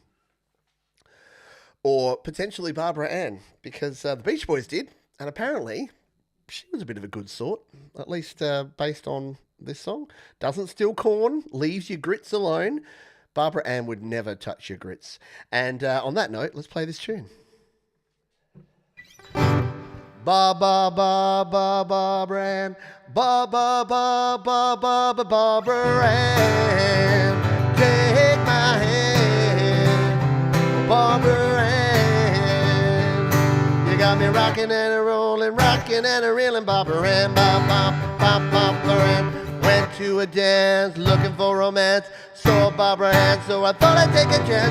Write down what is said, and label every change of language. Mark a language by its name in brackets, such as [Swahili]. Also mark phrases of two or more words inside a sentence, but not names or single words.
[English] Or potentially Barbara Ann? Because the Beach Boys did, and apparently she was a bit of a good sort, at least based on this song. Doesn't steal corn, leaves your grits alone. Barbara Ann would never touch your grits. And on that note, let's play this tune. Ba ba ba ba Barbara Ann, ba ba ba ba ba ba Barbara Ann, take my hand, Barbara Ann. You got me rocking and a rolling, rocking and a reeling, Barbara Ann, ba ba ba Barbara Ann. Went to a dance looking for romance, saw Barbara Ann, so I thought I'd take a chance.